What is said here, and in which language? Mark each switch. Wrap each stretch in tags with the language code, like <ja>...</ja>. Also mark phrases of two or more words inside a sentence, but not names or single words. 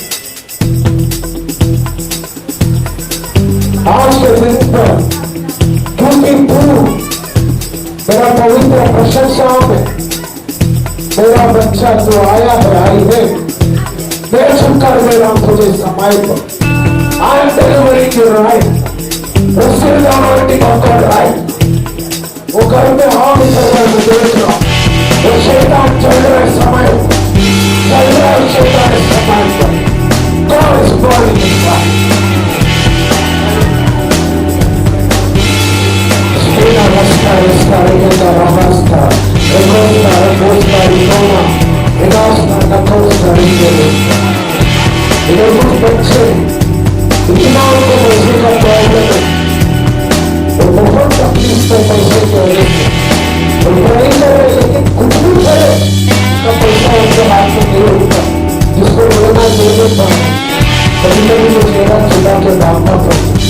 <hi>आज के दिन पर क्योंकि तू मेरा पवित्र प्रशंसा में मेरा बच्चा जो आया है, आई है, मैं छुटकारा दे रहा हूं तुझे समय पर।</hi> <en>I am delivering your right, receive the anointing of God right.</en> <hi>वो घर में हाथ उठा रहा है, मैं देख रहा हूं, वो शैतान चल रहा है समय पर, चल रहा है शैतान इस समय पर।</hi> <en>God is burning his life. Rasta, regenda rasta, regosta, regosta, rinoma, regasta, nacosta, ringelesta.</en> <hi>इधर कुछ बच्चे इतना उनको पैसे का प्रॉब्लम है, वो बहुत तकलीफ से पैसे के वजह से वो पढ़ाई कर रहे, लेकिन कुछ भी करे तो पैसा उनके हाथ में नहीं होता, जिसको लेना देने पर कभी कभी वो चेहरा छुड़ा के भागना पड़ता।</hi>